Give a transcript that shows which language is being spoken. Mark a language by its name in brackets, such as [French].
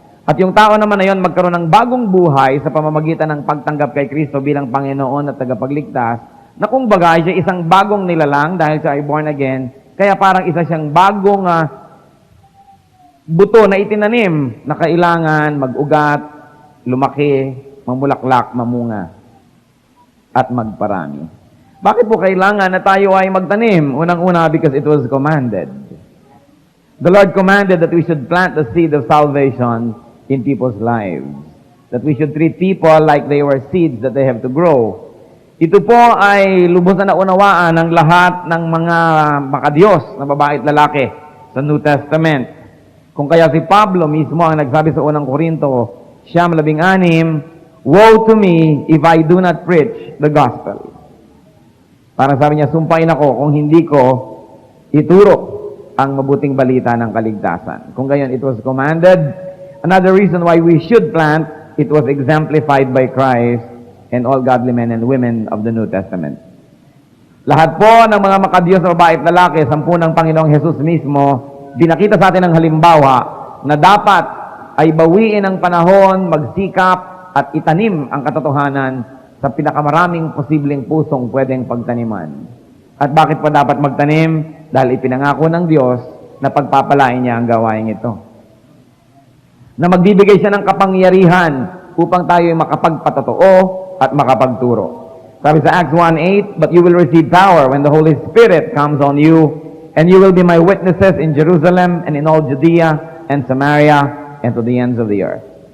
[Filipino] At yung tao naman na yon magkaroon ng bagong buhay sa pamamagitan ng pagtanggap kay Kristo bilang Panginoon at tagapagligtas, na kung bagay siya isang bagong nilalang dahil siya ay [English] born again, [Filipino] kaya parang isa siyang bagong buto na itinanim na kailangan mag-ugat, lumaki, mamulaklak, mamunga, at magparami. Bakit po kailangan na tayo ay magtanim? Unang-una, [English] because it was commanded. The Lord commanded that we should plant the seed of salvation in people's lives. That we should treat people like they were seeds that they have to grow. [Filipino] Ito po ay lubos na naunawaan ng lahat ng mga makadiyos na babae at lalaki sa New Testament. Kung kaya si Pablo mismo ang nagsabi sa unang Korinto, 9:16, [English] "Woe to me if I do not preach the gospel." [Filipino] Parang sabi niya, sumpain ako kung hindi ko ituro ang mabuting balita ng kaligtasan. Kung gayon, [English] it was commanded. Another reason why we should plant, it was exemplified by Christ and all godly men and women of the New Testament. [Filipino] Lahat po ng mga makadiyos na babae at lalaki, sampu ng Panginoong Jesus mismo, binakita sa atin ng halimbawa na dapat ay bawiin ang panahon, magsikap at itanim ang katotohanan sa pinakamaraming posibleng pusong pwedeng pagtaniman. At bakit pa dapat magtanim? Dahil ipinangako ng Diyos na pagpapalain niya ang gawain ito. Na magbibigay siya ng kapangyarihan upang tayo ay makapagpatotoo at makapagturo. Sabi sa [English] Acts 1:8, "But you will receive power when the Holy Spirit comes on you, and you will be my witnesses in Jerusalem and in all Judea and Samaria and to the ends of the earth."